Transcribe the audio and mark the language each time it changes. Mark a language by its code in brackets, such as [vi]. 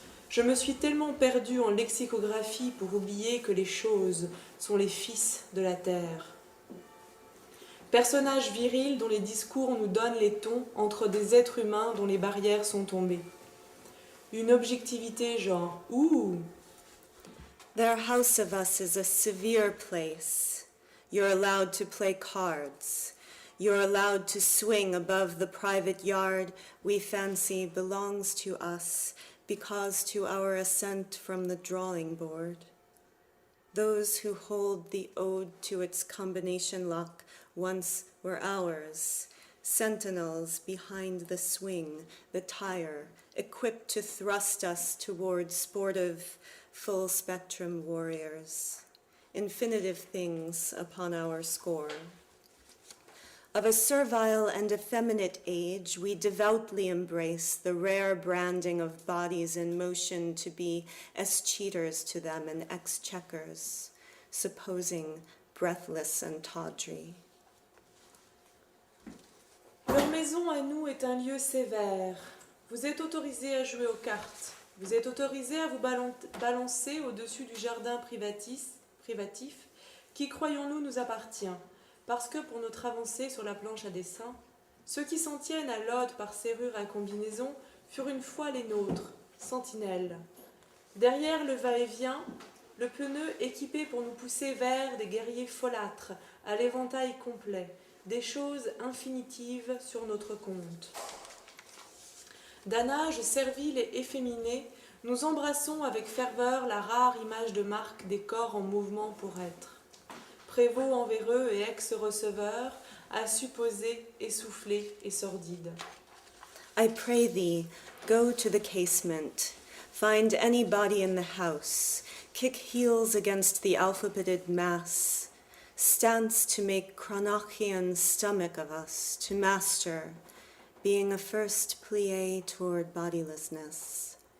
[fr] Je me suis tellement perdue en lexicographie pour oublier que les choses sont les fils de la terre. Personnage viril dont les discours nous donnent les tons entre des êtres humains dont les barrières sont tombées. Une objectivité genre « Ouh !» [en] Their house of us is a severe place. You're allowed to play cards. You're allowed to swing above the private yard we fancy belongs to us because to our ascent from the drawing board. Those who hold the ode to its combination lock once were ours, sentinels behind the swing, the tire, equipped to thrust us toward sportive, full-spectrum warriors. Infinitive things upon our score. Of a servile and effeminate age, we devoutly embrace the rare branding of bodies in motion to be escheaters to them and exchequers, supposing breathless and tawdry. [fr] Leur maison à nous est un lieu sévère. Vous êtes autorisés à jouer aux cartes. Vous êtes autorisés à vous balancer au-dessus du jardin privatif qui, croyons-nous, nous appartient. Parce que pour notre avancée sur la planche à dessin, ceux qui s'en tiennent à l'ode par serrure à combinaison furent une fois les nôtres, sentinelles. Derrière le va-et-vient, le pneu équipé pour nous pousser vers des guerriers folâtres, à l'éventail complet, des choses infinitives sur notre compte. D'un âge servile et efféminé, nous embrassons avec ferveur la rare image de marque des corps en mouvement pour être. Prévôt envers eux et ex-receveur, à supposer essoufflé et sordide. [en] I pray thee, go to the casement, find any body in the house, kick heels against the alphabeted mass, stance to make Chronochian stomach of us, to master, being a first plie toward bodilessness.